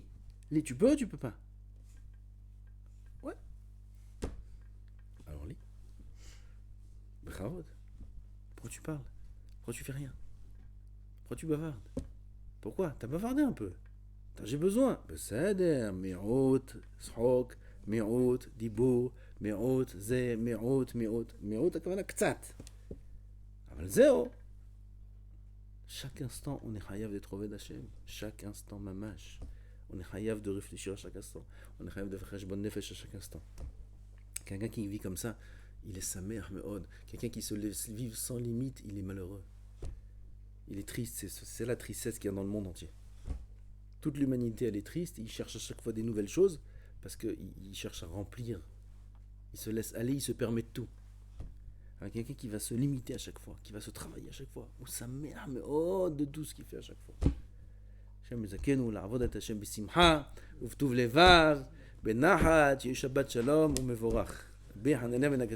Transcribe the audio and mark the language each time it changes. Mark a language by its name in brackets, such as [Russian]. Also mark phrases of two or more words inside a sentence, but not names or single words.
[French] Lis, tu peux ou tu peux pas? Ouais. Alors lis. Bravo. Pourquoi tu parles? Pourquoi tu fais rien? Pourquoi tu bavardes? Pourquoi? T'as bavardé un peu. J'ai besoin. [Hebrew] בסדר, מיעוט, צחוק, מיעוט, דיבור, מיעוט, זה, מיעוט, הכוונה קצת. אבל זהו. [French] Chaque instant, on est chayav d'être [Hebrew] עובד השם. [French] Chaque instant, mamash. On est chayav de réfléchir à chaque instant. On est chayav de faire [Hebrew] חשבון נפש [French] à chaque instant. Quelqu'un qui vit comme ça, il est [Hebrew] שמח מאוד. [French] Quelqu'un qui se laisse vivre sans limite, il est malheureux. Il est triste. C'est la tristesse qu'il y a dans le monde entier. Toute l'humanité, elle est triste. Il cherche à chaque fois des nouvelles choses parce qu'il cherche à remplir. Il se laisse aller, il se permet de tout. Alors, quelqu'un qui va se limiter à chaque fois, qui va se travailler à chaque fois, ou sa mère, mais de tout ce qu'il fait à chaque fois. [Hebrew] השם יזכנו לעבודת השם בשמחה, ובטוב לבב, בנחת, יה שבת שלום, ומבורך.